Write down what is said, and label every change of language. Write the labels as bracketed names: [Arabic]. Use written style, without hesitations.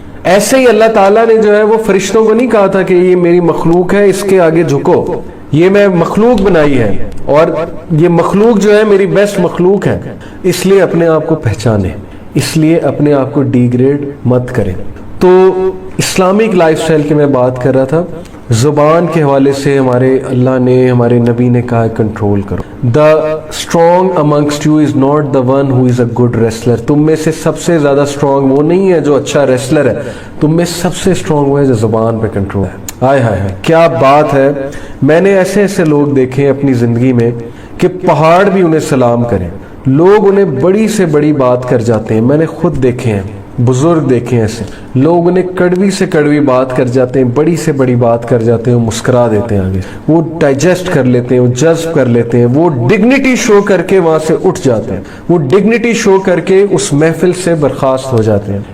[Urdu] ایسے ہی اللہ تعالیٰ نے جو ہے وہ فرشتوں کو نہیں کہا تھا کہ یہ میری مخلوق ہے اس کے آگے جھکو, یہ میں مخلوق بنائی ہے اور یہ مخلوق جو ہے میری بیسٹ مخلوق ہے, اس لیے اپنے آپ کو پہچانے, اس لیے اپنے آپ کو ڈی گریڈ مت کریں. تو اسلامک لائف سٹائل کی میں بات کر رہا تھا. زبان کے حوالے سے ہمارے اللہ نے ہمارے نبی نے کہا کنٹرول کرو. [English] The strong amongst you is not the one who is a good wrestler. [Urdu] تم میں سے سب سے زیادہ اسٹرانگ وہ نہیں ہے جو اچھا ریسلر ہے, تم میں سب سے اسٹرانگ وہ ہے جو زبان پہ کنٹرول ہے. ہائے ہائے ہائے کیا بات ہے. میں نے ایسے ایسے لوگ دیکھے اپنی زندگی میں کہ پہاڑ بھی انہیں سلام کریں, لوگ انہیں بڑی سے بڑی بات کر جاتے ہیں. میں نے خود دیکھے ہیں, بزرگ دیکھے ہیں ایسے لوگ انہیں کڑوی سے کڑوی بات کر جاتے ہیں, بڑی سے بڑی بات کر جاتے ہیں, مسکرا دیتے ہیں, آگے وہ ڈائجسٹ کر لیتے ہیں, وہ جذب کر لیتے ہیں, وہ ڈگنیٹی شو کر کے وہاں سے اٹھ جاتے ہیں, وہ ڈگنیٹی شو کر کے اس محفل سے برخاست ہو جاتے ہیں.